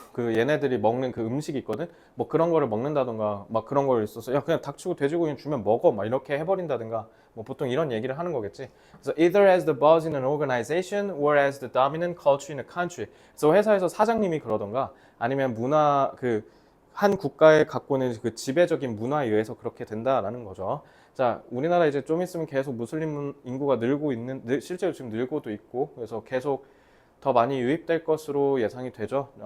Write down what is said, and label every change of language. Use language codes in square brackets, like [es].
[ko] 그 얘네들이 먹는 그 음식이 있거든? 뭐 그런 거를 먹는다던가 막 그런 걸 있어서 야 그냥 닥치고 돼지고기 주면 먹어 막 이렇게 해버린다든가 뭐 보통 이런 얘기를 하는 거겠지. 그래서 [en] either as the boss in an organization or as the dominant culture in a country. [ko] 그래서 회사에서 사장님이 그러던가 아니면 한 국가에 갖고 있는 그 지배적인 문화에 의해서 그렇게 된다라는 거죠. 자, 우리나라 이제 좀 있으면 계속 무슬림 인구가 실제로 지금 늘고도 있고, 그래서 계속 더 많이 유입될 것으로 예상이 되죠.